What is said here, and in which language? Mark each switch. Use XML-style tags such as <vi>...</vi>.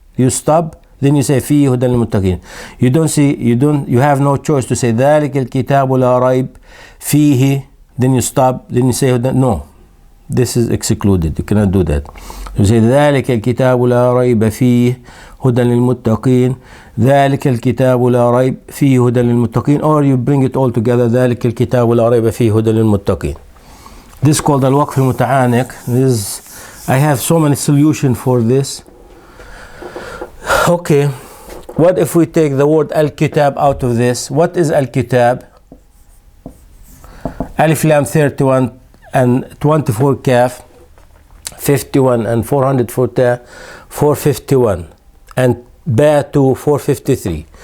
<en>You stop, then you say</en> <ar>فيه هدى للمتقين.</ar> <en>You have no choice to say</en> <ar>ذلك الكتاب لا ريب فيه,</ar> <en>then you stop, then you say هدى. No, this is excluded. You cannot do that. You say</en> <ar>ذلك الكتاب لا ريب فيه هدى للمتقين. ذلك الكتاب لا ريب فيه هدى للمتقين,</ar> <en>or you bring it all together.</en> <ar>ذلك الكتاب لا ريب فيه هدى للمتقين.</ar> <en>This is called al-waqf al-muta'anik. I have so many solutions for this. Okay, what if we take the word al-kitab out of this? What is al-kitab? Alif lam 31 and 24 kaf, 51 and 404 ta, 451, and ba 2 453.</en>